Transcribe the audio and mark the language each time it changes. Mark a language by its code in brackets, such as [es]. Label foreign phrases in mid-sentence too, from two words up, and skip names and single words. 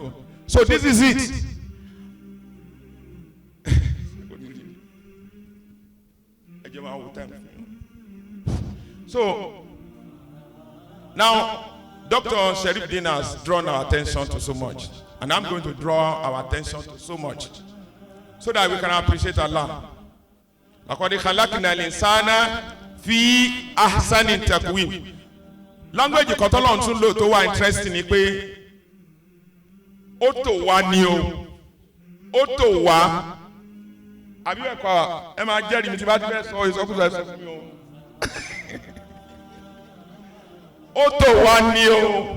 [en] So this is it. So now Dr. Salahudeen has drawn our attention to so much, and I'm going to draw our attention to so much so that we can appreciate Allah. [ar] لقد خلقنا الإنسان في أحسن تقويم. [yo] Language kan t'Ọlọ́run tún lò tó wà interesting ni pé ó tò wá ni o, ó tò wá. Àbí ẹ̀kọ́ ẹ máa jẹ́rìí mi tí bá ti fẹ́ sọ ìsọkúsọ ẹ̀sọ́ fún mi o. Ó tò wá ni o.